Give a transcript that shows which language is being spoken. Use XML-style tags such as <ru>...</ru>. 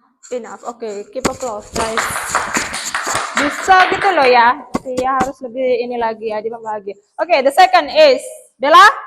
<en>Okay, keep applause, guys.</en> <id>Bisa gitu loh ya. Tia harus lebih ini lagi, Adima lagi.</id> <en>Okay, the second is Bella.</en>